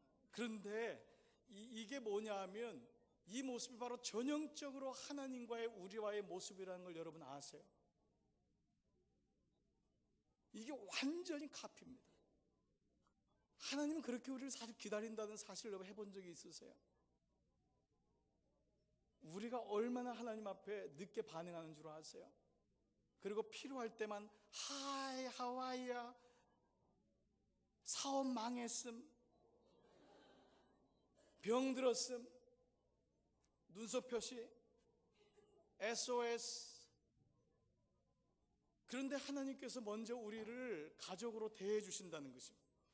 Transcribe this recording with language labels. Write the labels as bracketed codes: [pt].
[ko] 그런데 이게 뭐냐 하면 이 모습이 바로 전형적으로 하나님과의 우리와의 모습이라는 걸 여러분 아세요? 이게 완전히 카피입니다. 하나님은 그렇게 우리를 사실 기다린다는 사실을 여러분 해본 적이 있으세요? 우리가 얼마나 하나님 앞에 늦게 반응하는 줄 아세요? 그리고 필요할 때만 [en] Hi, how are you? [ko] 사업 망했음, 병들었음, 눈썹 표시, SOS. 그런데 하나님께서 먼저 우리를 가족으로 대해 주신다는 것입니다.